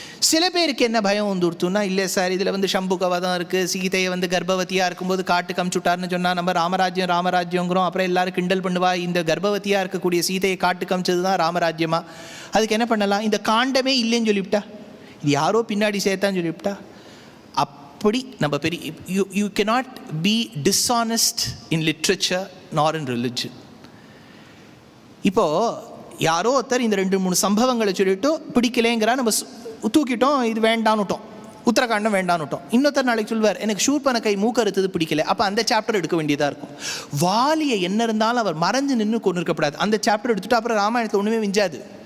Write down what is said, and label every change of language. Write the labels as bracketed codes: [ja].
[ta] சில பேருக்கு என்ன பயம் வந்துடுத்துன்னா, இல்லை சார் இதில் வந்து சம்புகவதம் இருக்குது, சீதையை வந்து கர்ப்பவதியாக இருக்கும்போது காட்டுக்கு அமுச்சுட்டார்னு சொன்னால் நம்ம ராமராஜ்யங்கிறோம், அப்புறம் எல்லாரும் கிண்டல் பண்ணுவா, இந்த கர்ப்பவதியாக இருக்கக்கூடிய சீதையை காட்டுக்கு அமிச்சது தான் ராமராஜ்யமா, அதுக்கு என்ன பண்ணலாம், இந்த காண்டமே இல்லைன்னு சொல்லிவிட்டா, இது யாரோ பின்னாடி சேர்த்தான்னு சொல்லிவிட்டா. அப்படி நம்ம பெரிய [en] You cannot be dishonest in literature nor in religion. [ta] இப்போது யாரோ ஒருத்தர் இந்த 2-3 சம்பவங்களை சொல்லிவிட்டு பிடிக்கலேங்கிறா, நம்ம தூக்கிட்டோம், இது வேண்டான்னுட்டோம், உத்தரகாண்டம் வேண்டான்னுட்டோம். இன்னொருத்தர் நாளைக்கு சொல்வார், எனக்கு சூர்பனகை மூக்கறுத்தது பிடிக்கல, அப்போ அந்த சாப்டர் எடுக்க வேண்டியதாக இருக்கும். வாலியை என்ன இருந்தாலும் அவர் மறைஞ்சு நின்று கொண்டு இருக்கப்படாது, அந்த சாப்டர் எடுத்துகிட்டு அப்புறம் ராமாயணத்தில் ஒன்றுமே விஞ்சாது.